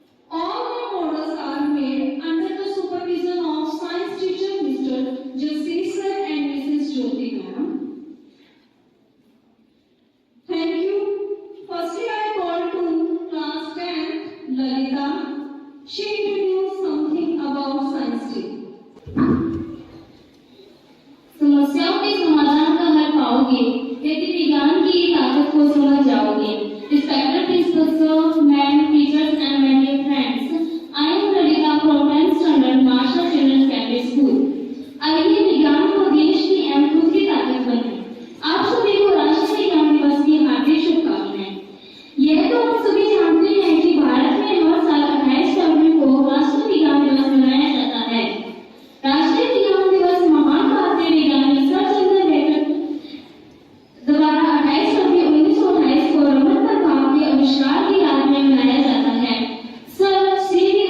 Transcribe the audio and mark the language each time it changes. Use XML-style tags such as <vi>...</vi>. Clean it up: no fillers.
<en>All the models are made under the supervision of science teacher Mr. Jasir sir and Mrs. Jyoti ma'am. Thank you. Firstly, I call to class 10 Lalita. She introduced something about science day.</en> <hi>समस्याओं के समाधान का हल पाओगे यदि विज्ञान की ताकत को समझ जाओगे।</hi> <en>Respected principal sir, ma'am, teachers and my dear friends, I am Lalita from 10th standard Marshall Children's Secondary School.</en> <hi>आइए विज्ञान को देश की एवं खुद की ताकत बनाएं। आप सभी को राष्ट्रीय विज्ञान दिवस की हार्दिक शुभकामनाएं। यह तो हम सभी जानते हैं कि भारत में हर साल 28 फरवरी को राष्ट्रीय विज्ञान दिवस मनाया जाता है। राष्ट्रीय विज्ञान दिवस महान भारतीय वैज्ञानिक सर चंद्र बेकर द्वारा 28 फरवरी 1928 को रमन प्रभाव के आविष्कार की याद में मनाया जाता है। Sir CV.</hi>